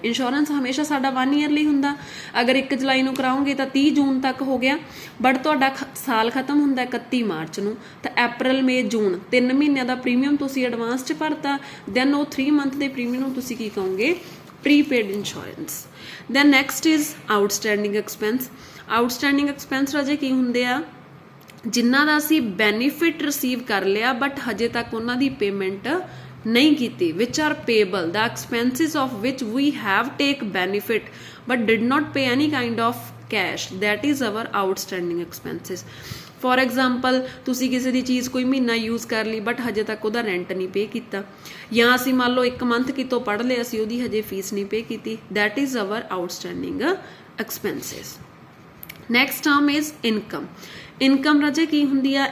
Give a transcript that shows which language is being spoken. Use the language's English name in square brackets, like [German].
[Punjabi] Insurance ਹਮੇਸ਼ਾ ਸਾਡਾ 1 year ਲਈ ਹੁੰਦਾ। ਅਗਰ 1 ਜੁਲਾਈ ਨੂੰ ਕਰਾਓਗੇ ਤਾਂ 30 ਜੂਨ ਤੱਕ ਹੋ ਗਿਆ, ਬਟ ਤੁਹਾਡਾ ਸਾਲ ਖਤਮ ਹੁੰਦਾ 31 ਮਾਰਚ ਨੂੰ, ਤਾਂ ਅਪ੍ਰੈਲ, ਮਈ, ਜੂਨ 3 ਮਹੀਨਿਆਂ ਦਾ ਪ੍ਰੀਮੀਅਮ ਤੁਸੀਂ ਐਡਵਾਂਸ 'ਚ ਭਰਤਾ, ਦੈਨ ਉਹ 3 ਮੰਥ ਦੇ ਪ੍ਰੀਮੀਅਮ ਨੂੰ ਤੁਸੀਂ ਕੀ ਕਹੋਗੇ? [English] Prepaid insurance. Then next is outstanding expense. [Punjabi] Outstanding expense ਰਾਜੇ ਕੀ ਹੁੰਦੇ ਆ? ਜਿਨ੍ਹਾਂ ਦਾ ਅਸੀਂ ਬੈਨੀਫਿਟ ਰਿਸੀਵ ਕਰ ਲਿਆ ਬਟ ਹਜੇ ਤੱਕ ਉਹਨਾਂ ਦੀ ਪੇਮੈਂਟ ਨਹੀਂ ਕੀਤੀ, [English] which are payable, the expenses of which we have take benefit but did not pay any kind of cash, that is our outstanding expenses. [Punjabi] For example ਤੁਸੀਂ ਕਿਸੇ ਦੀ ਚੀਜ਼ ਕੋਈ ਮਹੀਨਾ ਯੂਜ਼ ਕਰ ਲਈ ਬਟ ਹਜੇ ਤੱਕ ਉਹਦਾ ਰੈਂਟ ਨਹੀਂ ਪੇ ਕੀਤਾ, ਜਾਂ ਅਸੀਂ ਮੰਨ ਲਓ 1 ਮੰਥ ਕਿਤੋਂ ਪੜ੍ਹ ਲਿਆ, ਅਸੀਂ ਉਹਦੀ ਹਜੇ ਫੀਸ ਨਹੀਂ ਪੇ ਕੀਤੀ, [English] That is our outstanding expenses. Next term is income. [Punjabi] Income ਰਾਜੇ ਕੀ ਹੁੰਦੀ ਆ?